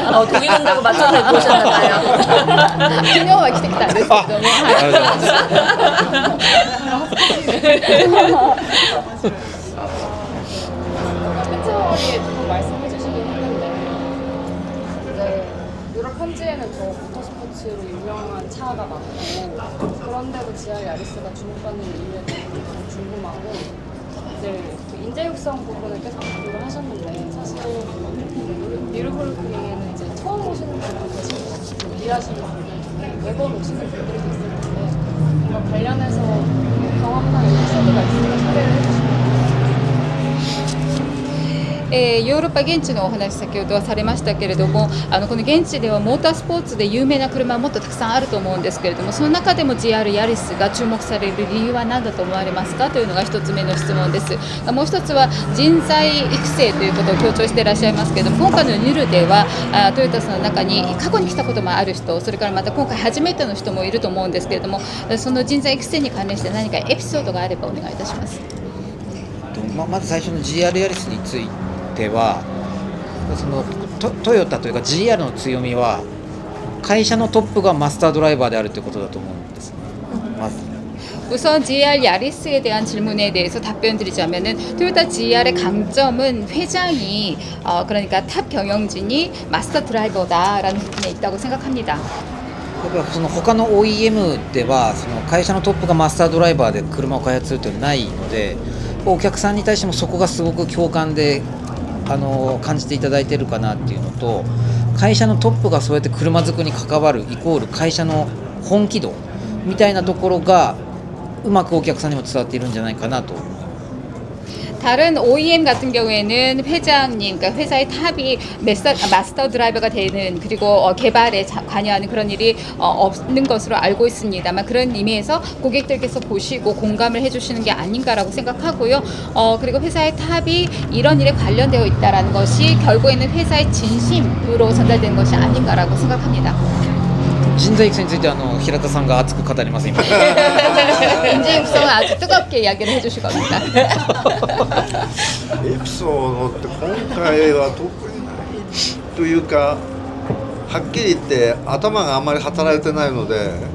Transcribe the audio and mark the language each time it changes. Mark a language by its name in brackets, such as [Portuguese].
[Korean] 독일 온다고 맞춰서 입고 오셨나봐요. [Japanese] 昨日は着てきたんですけれども、 [Korean] 또 말씀해 주시긴 했는데 이제 유럽 현지에는 또 모터스포츠로 유명한 차가 많고 그런데도 GR 야리스가 주목받는 이유에 대해서 좀 궁금하고 이제 그 인재 육성 부분을 계속 강조를 하셨는데 사실 뉴르부르크링에는 이제 처음 오시는 분들 계시고 일하시는 분들 매번 오시는 분들이 있을 텐데 뭔가 관련해서 경험이나 에피소드가 있으면 소개를 해주시면 [Japanese] ヨーロッパ現地のお話先ほどはされましたけれども、この現地ではモータースポーツで有名な車はもっとたくさんあると思うんですけれども、その中でも GR ヤリスが注目される理由は何だと思われますかというのが1つ目の質問です。もう1つは人材育成ということを強調していらっしゃいますけれども、今回のニュルではトヨタさんの中に過去に来たこともある人、それからまた今回初めての人もいると思うんですけれども、その人材育成に関連して何かエピソードがあればお願いいたします。まず最初の GR ヤリスについては、そのトヨタというか GR の強みは会社のトップがマスタードライバーであるということだと思うんですね。まず [Korean] 우선 GR 야리스에 대한 질문에 대해서 답변드리자면은 토요타 GR의 강점은 회장이 그러니까 탑 경영진이 마스터 드라이버다라는 부분에 있다고 생각합니다. [Japanese] その他の OEM ではその会社のトップがマスタードライバーで車を開発するというのはないので、お客さんに対してもそこがすごく共感で感じていただいているかなっていうのと、会社のトップがそうやって車作りに関わるイコール会社の本気度みたいなところがうまくお客さんにも伝わっているんじゃないかなと。 [Korean] 다른 OEM 같은 경우에는 회장님, 그러니까 회사의 탑이 마스터 드라이버가 되는 그리고 개발에 관여하는 그런 일이 없는 것으로 알고 있습니다만 그런 의미에서 고객들께서 보시고 공감을 해주시는 게 아닌가라고 생각하고요. 그리고 회사의 탑이 이런 일에 관련되어 있다는 것이 결국에는 회사의 진심으로 전달되는 것이 아닌가라고 생각합니다. [Japanese] 人材育成について平田さんが熱く語ります今。 [Korean] 인재 육성은 아주 뜨겁게 이야기를 해주실 겁니다. [Japanese] エピソードって今回は特にないというか、はっきり言って頭があんまり働いてないので、